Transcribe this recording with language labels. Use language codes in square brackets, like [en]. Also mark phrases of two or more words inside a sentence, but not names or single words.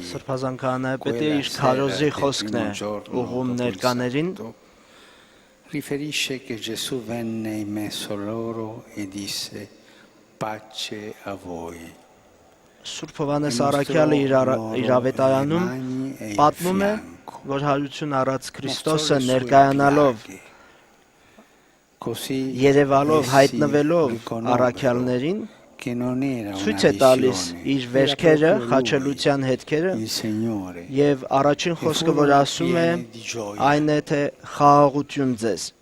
[hy] Սրբազան քահանայապետը իր քարոզի խոսքն է ուղում ներկաներին, [it] riferisce che Gesù venne in mezzo loro e disse pace a voi. [hy] Սուրբ Հովհաննես Առաքյալը իր ավետարանում պատմում է, որ հարություն առած Քրիստոսը ներկայանալով, երևալով, հայտնվելով առաքյալներին, ցույց է տալիս իր վերքերը, խաչելության հետքերը, եւ առաջին խոսքը, որ ասում է, այն է, թե խաղաղություն ձեզ։